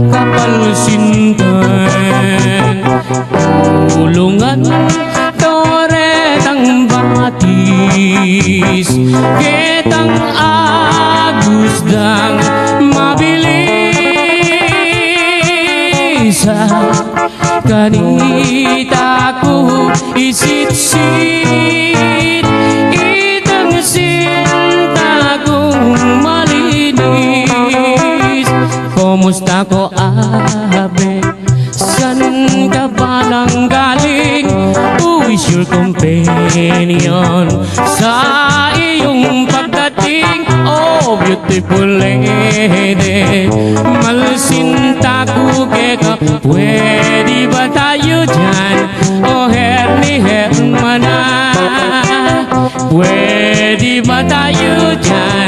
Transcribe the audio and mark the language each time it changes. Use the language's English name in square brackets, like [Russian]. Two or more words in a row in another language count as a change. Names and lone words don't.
[Pampanga] kapalsintan, kulungan toretang batis, ketang agusdang mabilis, kanita ko isitsit, itang sinta kong malinis. Kumusta ko ave, [Filipino] san ka ba nang galing? [English] Who is your companion [Filipino] sa iyong pagdating? [English] Oh beautiful lady, [Pampanga] malsinta ko keka, [Filipino] pwede ba tayo dyan? Oh herni hermana, pwede ba tayo dyan?